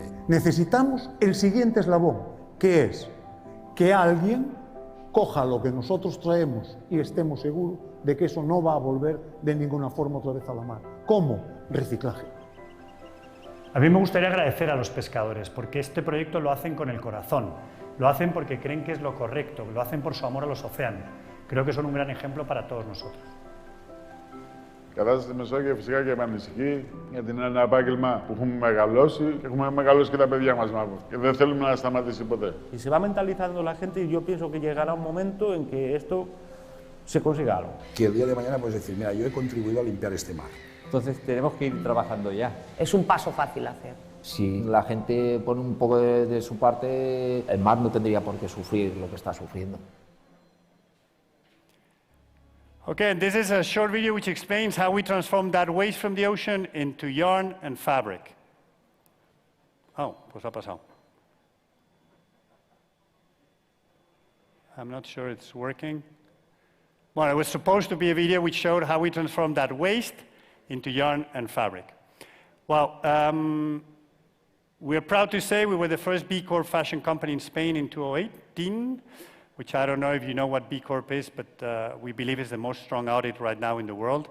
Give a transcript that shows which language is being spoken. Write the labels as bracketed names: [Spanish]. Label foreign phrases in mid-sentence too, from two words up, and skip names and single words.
[Spanish] Necesitamos el siguiente eslabón, que es que alguien coja lo que nosotros traemos y estemos seguros de que eso no va a volver de ninguna forma otra vez a la mar. ¿Cómo? Reciclaje. A mí me gustaría agradecer a los pescadores, porque este proyecto lo hacen con el corazón, lo hacen porque creen que es lo correcto, lo hacen por su amor a los océanos. Creo que son un gran ejemplo para todos nosotros. [Greek] Η κατάσταση στη Μεσόγειο φυσικά και με ανησυχεί, γιατί είναι ένα επάγγελμα που έχουμε μεγαλώσει και έχουμε μεγαλώσει και τα παιδιά μας μάλλον. Και δεν θέλουμε να σταματήσει ποτέ. [Spanish] Y se va mentalizando la gente y yo pienso que llegará un momento en que esto se consiga algo. Que el día de mañana puedes decir, mira, yo he contribuido a limpiar este mar. Entonces tenemos que ir trabajando ya. Es un paso fácil hacer. Si la gente pone un poco de su parte, el mar no tendría por qué sufrir lo que está sufriendo. [English] Okay, and this is a short video which explains how we transform that waste from the ocean into yarn and fabric. [Spanish] Oh, pues ha pasado. [English] I'm not sure it's working. Well, it was supposed to be a video which showed how we transform that waste into yarn and fabric. Well, we're proud to say we were the first B Corp fashion company in Spain in 2018, which I don't know if you know what B Corp is, but we believe is the most strong audit right now in the world.